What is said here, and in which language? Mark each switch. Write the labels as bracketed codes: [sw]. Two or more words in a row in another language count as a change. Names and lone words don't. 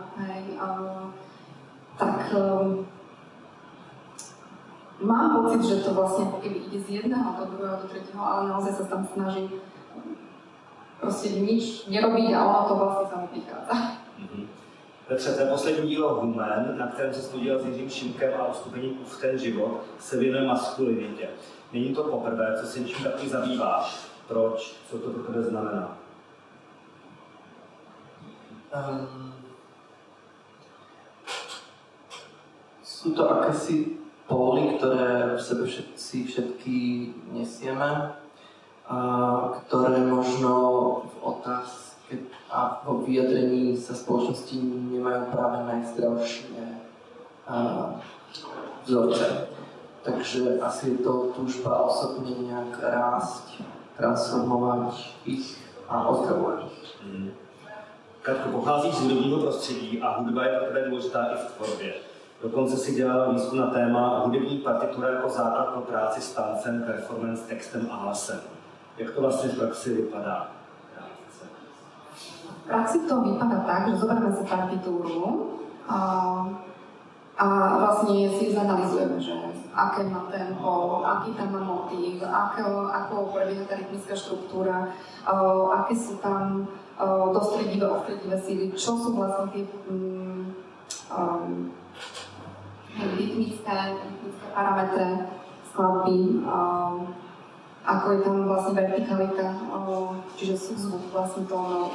[sk] Hej. Mám pocit, že to vlastne ako keby ide z jedného do druhého, do tretieho, ale naozaj sa tam snažím proste nič nerobiť a ono to vlastne samo prichádza. [cs] Petře, to je poslední dílo Human, na kterém se studoval s Jiřím Šimkem a uskupením V ten život se věnuje maskulinitě. Není to poprvé, co se něčím takový zabýváš. Proč? Co to pro tebe znamená? [sk] Sú to akési póly, ktoré v sebe všetky nesieme, ktoré možno v otázke a vo vyjadrení sa spoločnosti nemajú práve najzdravšie vzorce. Takže asi je to túžba osobne nejak rásť, transformovať ich a ozdravovať ich. [cs] Katko, pocházíš z hudebního prostředí a hudba je pro tebe důležitá i v tvorbě. Dokonce si dělala výzkum na téma hudební partitura jako základ pro práci s tancem, performance, textem a hlasem. Jak to vlastně v praxi vypadá? [sk] V praxi to vypadá tak, že zoberieme si partitúru a vlastne si zanalizujeme, že aké má tempo, aký tam má motív, ako prebieha tá rytmická štruktúra, aké sú tam dostredivé, ostreddivé síly, čo sú vlastne tie rytmické parametre skladby, ako je tam vlastne vertikalita, čiže súzvuk vlastne tónov.